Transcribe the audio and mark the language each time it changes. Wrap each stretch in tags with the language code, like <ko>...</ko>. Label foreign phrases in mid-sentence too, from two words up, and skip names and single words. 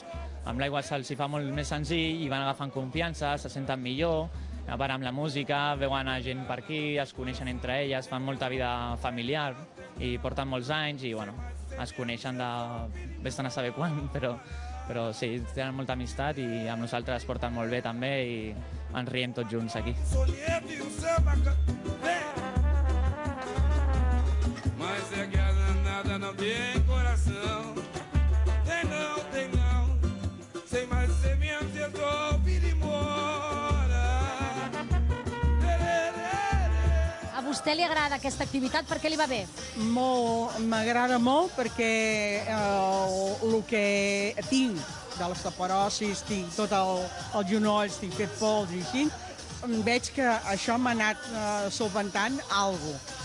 <ca>Amb l'aigua se'ls fa molt més senzill i van agafant confiança, se senten millor, a part amb la música, veuen a gent per aquí, es coneixen entre elles, fan molta vida familiar i porten molts anys i bueno, es coneixen de... vés-te'n a saber quan, però sí, tenen molta amistat i amb nosaltres es porten molt bé també i ens riem tots junts aquí.</ca> <pt>Mas é que a danada não tem coração. Tem não, sem mais semente resolve ir embora.</pt> <ca>A vostè li agrada aquesta activitat? Per què li va bé? Molt, m'agrada molt perquè el que tinc de l'osteoporosis, tinc tot els genolls, tinc fet pols i així, veig que això m'ha anat solventant alguna cosa.</ca>